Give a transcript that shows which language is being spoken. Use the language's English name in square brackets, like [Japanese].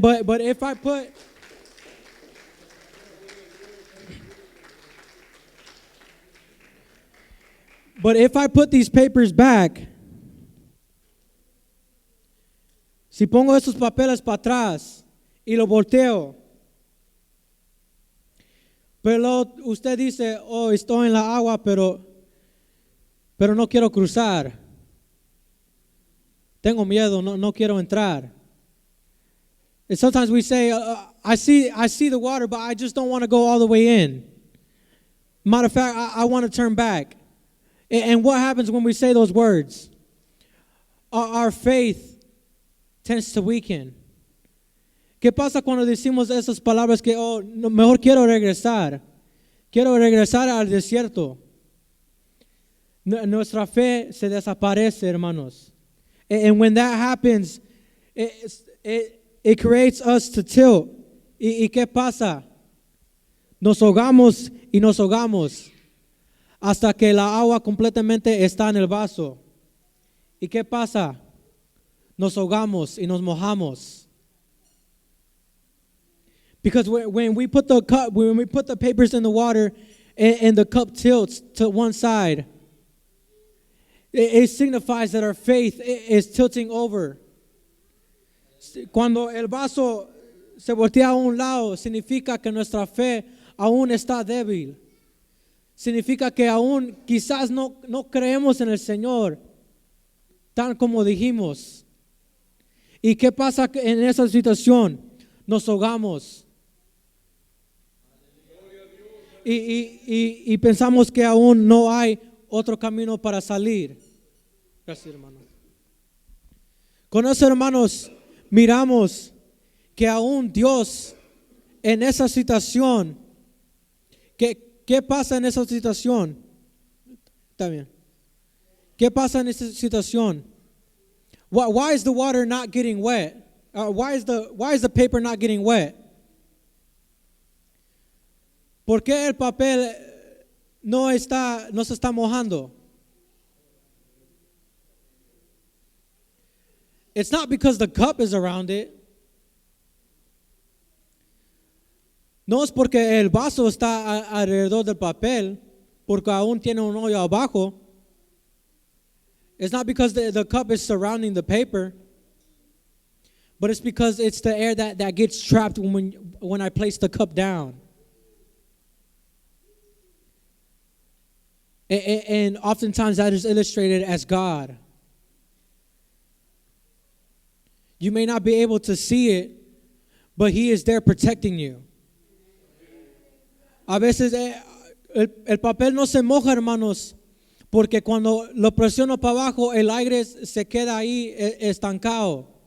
[English] But if I put these papers back, [Spanish] si pongo esos papeles para atrás y lo volteo, pero usted dice, oh, estoy en la agua, pero no quiero cruzar. Tengo miedo, no quiero entrar. [English] And sometimes we say, I see the water, but I just don't want to go all the way in. Matter of fact, I want to turn back. And what happens when we say those words? Our faith tends to weaken. [Spanish] ¿Qué pasa cuando decimos esas palabras que, oh, no, mejor quiero regresar al desierto? Nuestra fe se desaparece, hermanos. [English] And when that happens, it creates us to tilt. [Spanish] ¿Y qué pasa? Nos ahogamos y nos ahogamos hasta que la agua completamente está en el vaso. ¿Y qué pasa? Nos ahogamos y nos mojamos. [English] Because when we put the papers in the water and the cup tilts to one side, it signifies that our faith is tilting over. [Spanish] Cuando el vaso se voltea a un lado, significa que nuestra fe aún está débil. Significa que aún quizás no creemos en el Señor, tan como dijimos. ¿Y qué pasa en esa situación? Nos ahogamos. Y pensamos que aún no hay otro camino para salir. Gracias, hermano. Con eso, hermanos, miramos que aún Dios en esa situación, ¿qué pasa en esa situación? Está bien. ¿Qué pasa en esa situación? [English] Why is the water not getting wet? Why is the paper not getting wet? [Spanish] ¿Por qué el papel no se está mojando? [English] It's not because the cup is around it. [Spanish] No es porque el vaso está alrededor del papel, porque aún tiene un hoyo abajo. [English] It's not because the cup is surrounding the paper, but it's because it's the air that gets trapped when I place the cup down. And oftentimes that is illustrated as God. You may not be able to see it, but He is there protecting you. [Spanish] A veces el papel no se moja, hermanos, porque cuando lo presiono para abajo, el aire se queda ahí estancado.